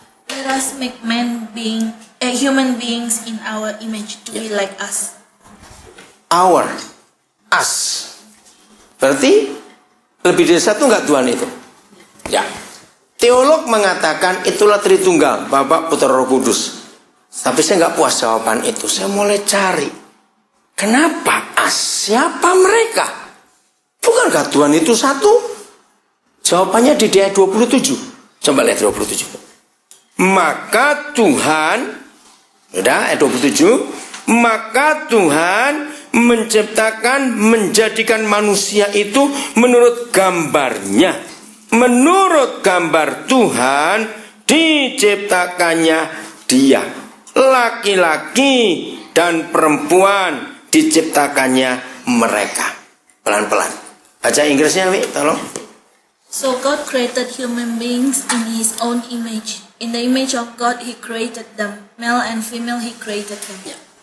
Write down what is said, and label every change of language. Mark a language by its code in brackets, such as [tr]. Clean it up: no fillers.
[en] Let us make human beings in our image to be like us. Our, us. [id] Berarti lebih dari satu nggak Tuhan itu? Ya. Teolog mengatakan itulah Tritunggal, Bapa, Putra, Roh Kudus. Tapi saya nggak puas jawaban itu. Saya mulai cari. Kenapa us? Siapa mereka? Bukankah Tuhan itu satu? Jawabannya di ayat 27. Coba lihat 27. Maka Tuhan, udah ayat 27, maka Tuhan menjadikan manusia itu menurut gambarnya. Menurut gambar Tuhan diciptakannya dia. Laki-laki dan perempuan diciptakannya mereka. Pelan-pelan. Baca Inggrisnya, Wi, tolong. [en] So God created human beings in His own image. In the image of God He created them. Male and female He created them.